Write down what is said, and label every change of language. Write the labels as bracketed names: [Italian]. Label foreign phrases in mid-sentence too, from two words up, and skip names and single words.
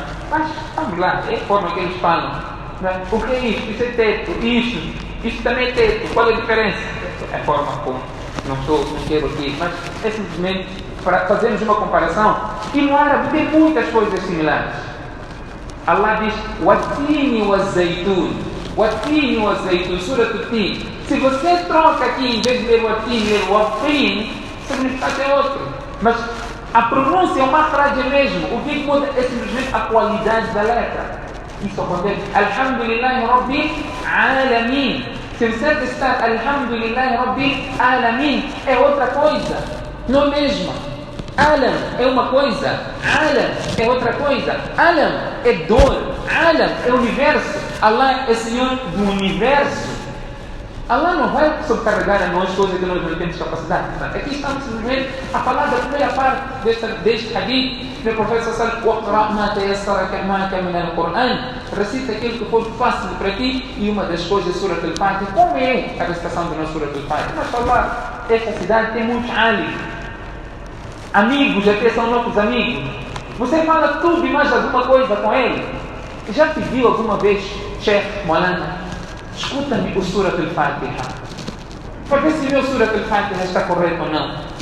[Portuguese] Mas vamos lá, é a forma que eles falam, não é? O que é isso? Isso é teto, isso também é teto. Qual é a diferença? É a forma como, não quero aqui, mas é simplesmente para fazermos uma comparação. E no árabe tem muitas coisas similares. Allah diz, [Arabic] والتين والزيتون. والتين والزيتون, [Portuguese] Surah At-Tin. Se você troca aqui, em vez de ler Watini, ler Watin, o significado é outro. Mas a pronúncia é uma frase mesmo. O que muda é simplesmente a qualidade da letra. Isso acontece. [Arabic] الحمد لله رب العالمين. [Portuguese] Se você testar [Arabic] الحمد لله رب العالمين, [Portuguese] é outra coisa. Não é mesma. Alam é uma coisa, alam é outra coisa. Alam é dor, Alam é universo. Allah é Senhor do universo. Allah não vai subcarregar a nós coisas que nós não temos capacidade. Aqui estamos simplesmente a falar da primeira parte deste hadith do profeta [Arabic] صلى الله عليه وسلم. [Portuguese] Recita aquilo que for fácil para ti, e uma das coisas da Surah Al-Fatiha, como é a recitação da nossa Surah Al-Fatiha. Mas falar, esta cidade tem muitos alim, amigos, até são nossos amigos. Você fala tudo e mais alguma coisa com ele. Já pediu alguma vez, Sheikh Maulana, escuta-me o Surah Al-Fatiha, para ver se o meu Surah Al-Fatiha está correto ou não.